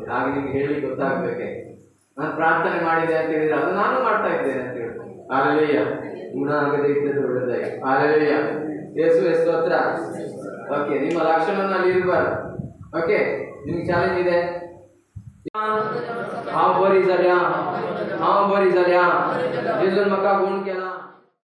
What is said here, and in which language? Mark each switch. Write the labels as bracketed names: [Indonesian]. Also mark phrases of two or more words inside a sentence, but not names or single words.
[Kannada] ಆಗ ನಿಮ್ಗೆ ಹೇಳಿ ಗೊತ್ತಾಗ್ಬೇಕೆ, ನಾನು ಪ್ರಾರ್ಥನೆ ಮಾಡಿದೆ ಅಂತ ಹೇಳಿದ್ರೆ ಅದು ನಾನು ಮಾಡ್ತಾ ಇದ್ದೇನೆ ಅಂತ ಹೇಳ್ತಾರೆ. ಹಾಲೆಲೂಯ. ಗುಣ ಆಗದೆ ಇದ್ದದ್ದು ಒಳ್ಳೆದಾಗಿ. ಹಾಲೆಲೂಯ, ಯೇಸುವೆ ಸ್ತೋತ್ರ. ಓಕೆ, ನಿಮ್ಮ ಲಕ್ಷಣವನ್ನು ಅಲ್ಲಿ ಇರಬಾರ್ದು. ಓಕೆ, ನಿಮ್ಗೆ ಚಾಲೆಂಜ್ ಇದೆ. [Konkani] हाँ बरी झाल्या, हाँ बरी झाल्या. जेजून म्हाका गुण केला.